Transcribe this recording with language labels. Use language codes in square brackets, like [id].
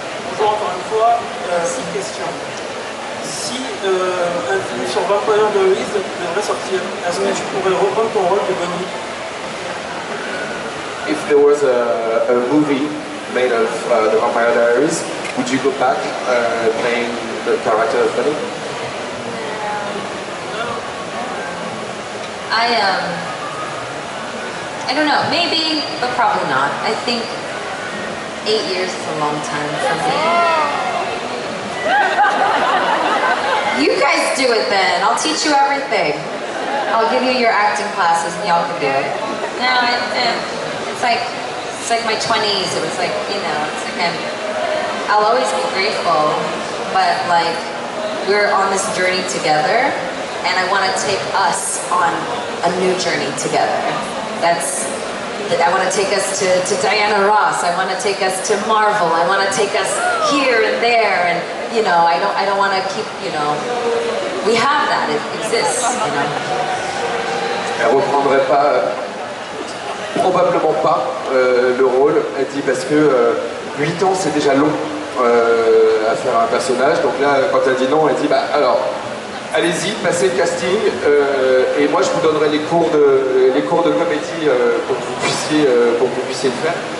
[fr] Bonjour encore une fois, 6 questions. Si un film sur Vampire Diaries devrait sortir, est-ce que tu pourrais reprendre ton rôle de Bonnie? [en] If there was a movie made of the Vampire Diaries, would you go back playing the character of Bonnie? I don't know, maybe, but probably not. I think 8 years is a long time for me. You guys do it then. I'll teach you everything. I'll give you your acting classes and y'all can do it. No, it's like my 20s. It was like, you know, it's like I'll always be grateful, but like we're on this journey together, and I want to take us on a new journey together. I want to take us to Diana Ross. I want to take us to Marvel. I want to take us here and there, and you know, I don't want to keep, you know, we have that. It exists, you know. [fr] Elle reprendrait pas, probablement pas le rôle. Elle dit parce que 8 ans c'est déjà long à faire un personnage. Donc là, quand elle dit non, elle dit bah alors, allez-y, passez le casting, et moi je vous donnerai les cours de comédie pour que vous puissiez le faire.